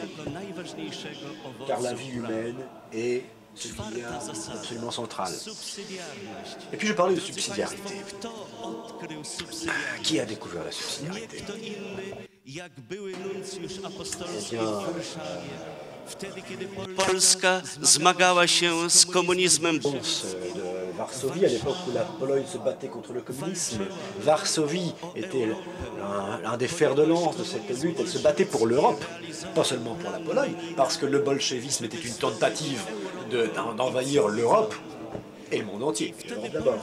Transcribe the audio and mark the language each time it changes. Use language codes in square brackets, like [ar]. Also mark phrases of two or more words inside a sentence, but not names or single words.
[fr] Car la vie humaine est ce qu'il y a absolument central. Et puis je parlais de subsidiarité. Qui a découvert la subsidiarité? Eh bien, [pl] Polska zmagała się z komunizmem. [fr] de Varsovie, à l'époque où la Pologne se battait contre le communisme. Varsovie était l'un des fers de lance de cette lutte. Elle se battait pour l'Europe, pas seulement pour la Pologne, parce que le bolchevisme était une tentative d'envahir l'Europe et le monde entier, l'Europe d'abord.